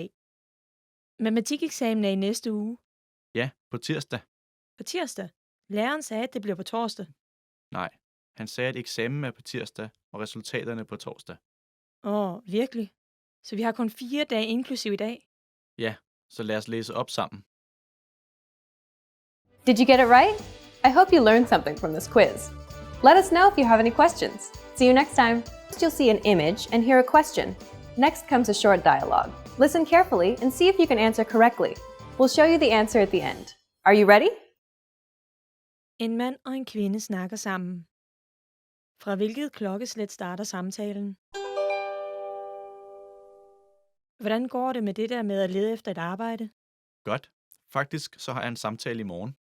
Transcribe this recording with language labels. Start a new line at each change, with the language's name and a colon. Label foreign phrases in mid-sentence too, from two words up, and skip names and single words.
Danish: Matematikeksamen er i næste uge. Ja, på tirsdag. På tirsdag. Læreren sagde, at det bliver på torsdag. Nej, han sagde, at eksamen er på tirsdag, og resultaterne på torsdag. Virkelig? Så vi har kun 4 dage inklusiv i dag? Ja, så lad os læse op sammen.
English: Did you get it right? I hope you learned something from this quiz. Let us know if you have any questions. See you next time. First, you'll see an image and hear a question. Next comes a short dialogue. Listen carefully and see if you can answer correctly. We'll show you the answer at the end. Are you ready?
Danish: En mand og en kvinde snakker sammen. Fra hvilket klokkeslæt starter samtalen? Hvordan går det med det der med at lede efter et arbejde? Godt. Faktisk så har jeg en samtale i morgen.